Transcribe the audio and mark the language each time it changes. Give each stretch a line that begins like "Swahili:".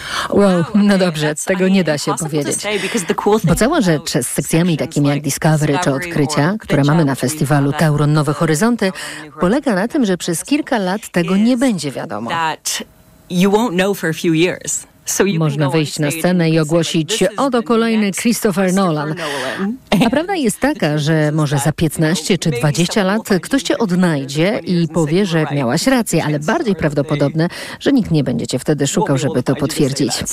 Polish: Wow, no dobrze, tego nie da się powiedzieć. Bo cała rzecz z sekcjami takimi jak Discovery czy Odkrycia, które mamy na festiwalu Tauron Nowe Horyzonty, polega na tym, że przez kilka lat tego nie będzie wiadomo.
English: You won't know for a few years.
Polish: Można wyjść na scenę i ogłosić, oto kolejny Christopher Nolan. A prawda jest taka, że może za 15 czy 20 lat ktoś cię odnajdzie i powie, że miałaś rację, ale bardziej prawdopodobne, że nikt nie będzie cię wtedy szukał, żeby to potwierdzić.